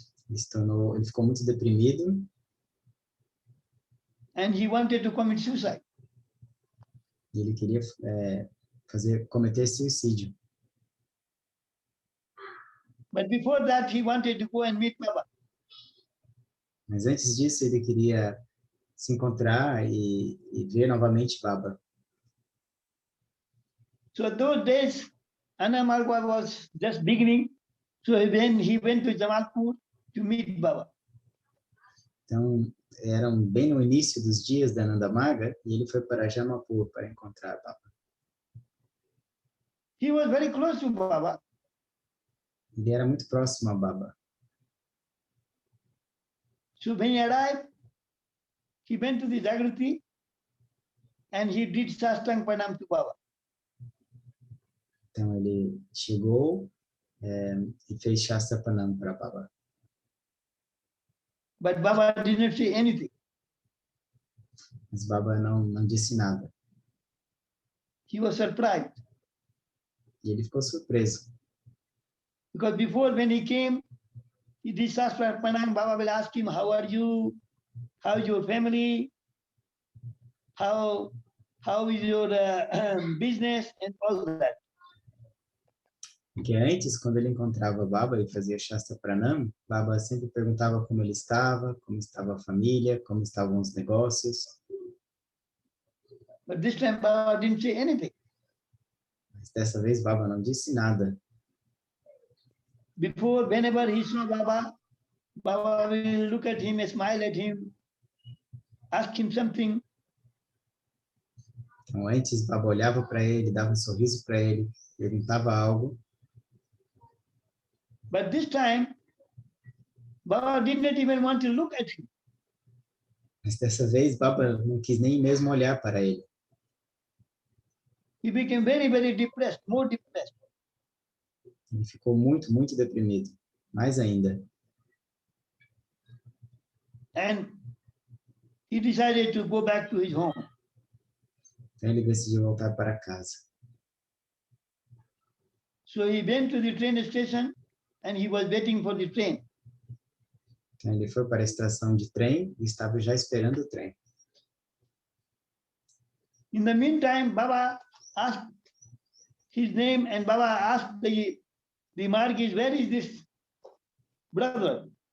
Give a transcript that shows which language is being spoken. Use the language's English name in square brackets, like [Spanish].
[Portuguese] Ele ficou muito deprimido [English] And he wanted to commit suicide. [Portuguese] e ele queria cometer suicídio. [English] But before that, he wanted to go and meet Baba. [Portuguese] Mas antes disso, ele queria se encontrar e ver novamente Baba. [English] So those days, Ananda Marga was just beginning. So then he went to Jamalpur to meet Baba. [Portuguese] Então, eram bem no início dos dias da Ananda Marga e ele foi para Jamalpur para encontrar Baba. [English] He was very close to Baba. [Portuguese] Ele era muito próximo a Baba. [English] So when he arrived, he went to the Jagrati and he did Shastra Pranam to Baba. [Portuguese] Então, ele chegou e fez Shastra Pranam para Baba. [English] But Baba did not say anything. [Portuguese] Mas Baba não disse nada. [English] He was surprised. [Portuguese] E ele ficou surpreso. [English] Because before when he came, he did Shastra Pranam, Baba will ask him, how are you? How is your family? How is your business? And all that. [Portuguese] Porque antes, quando ele encontrava Baba e fazia Shastra Pranam, Baba sempre perguntava como ele estava, como estava a família, como estavam os negócios. [English] But this time Baba didn't say anything. [Portuguese] Mas dessa vez Baba não disse nada. [English] Before, whenever he saw Baba, Baba will look at him, smile at him, ask him something. [Portuguese] Então antes Baba olhava para ele, dava um sorriso para ele, perguntava algo. [English] But this time, Baba did not even want to look at him. [Portuguese] Mas dessa vez Baba não quis nem mesmo olhar para ele. [English] He became very, very depressed, more depressed. [Portuguese] Ele ficou muito, muito deprimido, mais ainda. [English] And he decided to go back to his home. [Portuguese] Então ele decidiu voltar para casa. [English] So he went to the train station and he was waiting for the train. [Portuguese] Então, ele foi para a estação de trem e estava já esperando o trem. [English] In the meantime, Baba asked his name and Baba asked the Margis, where is this brother?